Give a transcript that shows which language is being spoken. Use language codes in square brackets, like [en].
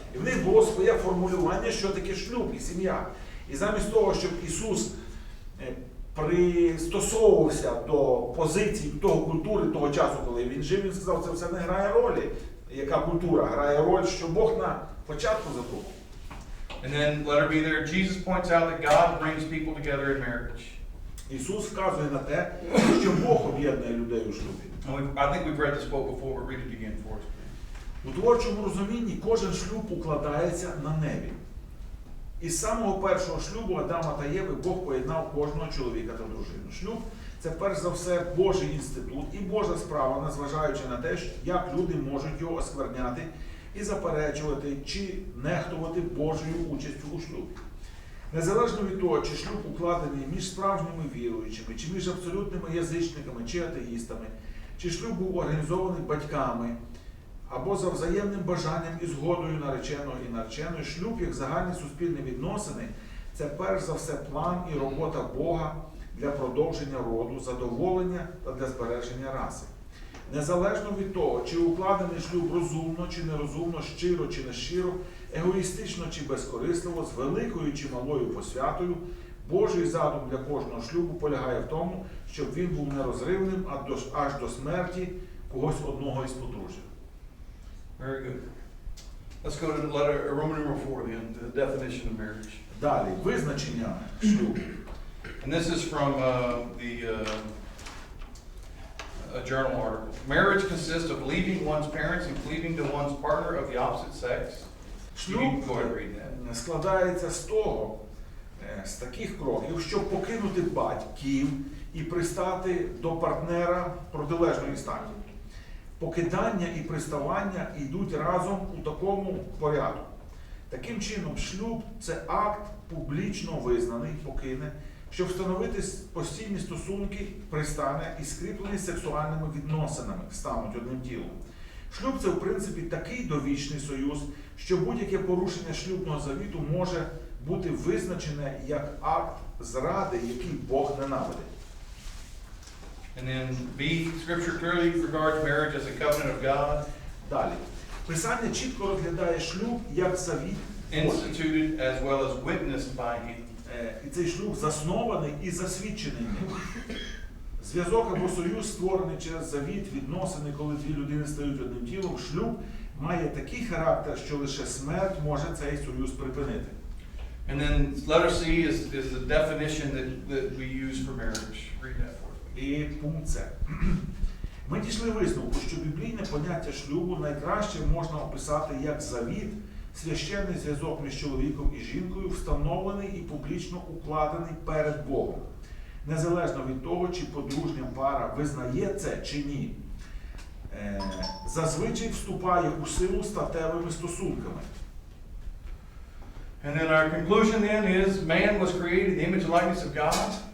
[uk] І в них було своє формулювання, що таке шлюб і сім'я. І замість того, щоб Ісус пристосовувався до позицій того культури, того часу, коли він жив, він сказав, це все не грає ролі. Яка культура? Грає роль, що Бог на початку задумав. [en] And then letter B there, Jesus points out that God brings people together in marriage. [uk] Ісус вказує на те, що Бог об'єднує людей у шлюбі. [en] I think we've read this quote before, but read it again for us. [uk] У творчому розумінні кожен шлюб укладається на небі. Із самого першого шлюбу Адама та Єви Бог поєднав кожного чоловіка та дружину. Шлюб – це перш за все Божий інститут і Божа справа, незважаючи на те, як люди можуть його оскверняти і заперечувати чи нехтувати Божою участю у шлюбі. Незалежно від того, чи шлюб укладений між справжніми віруючими, чи між абсолютними язичниками, чи атеїстами, чи шлюб був організований батьками, або за взаємним бажанням і згодою нареченого і нареченої, шлюб як загальні суспільні відносини – це перш за все план і робота Бога для продовження роду, задоволення та для збереження раси. Незалежно від того, чи укладений шлюб розумно чи нерозумно, щиро чи нещиро, егоїстично чи безкорисливо, з великою чи малою посвятою, Божий задум для кожного шлюбу полягає в тому, щоб він був нерозривним аж до смерті когось одного із подружжя. [en] Very good. Let's go to Roman numeral 4 then, the definition of marriage. [uk] Далі, визначення шлюбу. [en] And this is from a journal article. Marriage consists of leaving one's parents and cleaving to one's partner of the opposite sex. You can go ahead and read that. [uk] Складається з таких кроків, щоб покинути батьків і пристати до партнера протилежної статі. Покидання і приставання йдуть разом у такому порядку. Таким чином, шлюб – це акт публічно визнаний, покине, щоб встановити постійні стосунки, пристане і скріплені сексуальними відносинами, стануть одним тілом. Шлюб – це, в принципі, такий довічний союз, що будь-яке порушення шлюбного завіту може бути визначене як акт зради, який Бог ненавидить. [en] And then B, Scripture clearly regards marriage as a covenant of God, [uk] Далі. Писання чітко розглядає шлюб як завіт Божий. [en] instituted as well as witnessed by Him. [uk] І цей шлюб заснований і засвідчений ним. Зв'язок або союз, створений через завіт, відносини, коли дві людини стають одним тілом, шлюб має такий характер, що лише смерть може цей союз припинити. [en] And then letter C is the definition that we use for marriage. Read that for us. [uk] І пункт С. Ми дійшли висновку, що біблійне поняття шлюбу найкраще можна описати як завіт, священний зв'язок між чоловіком і жінкою, встановлений і публічно укладений перед Богом. Незалежно від того, чи подружня пара визнає це чи ні. Зазвичай вступає у силу статевими стосунками. [en] And then our conclusion then is man was created in the image and likeness of God.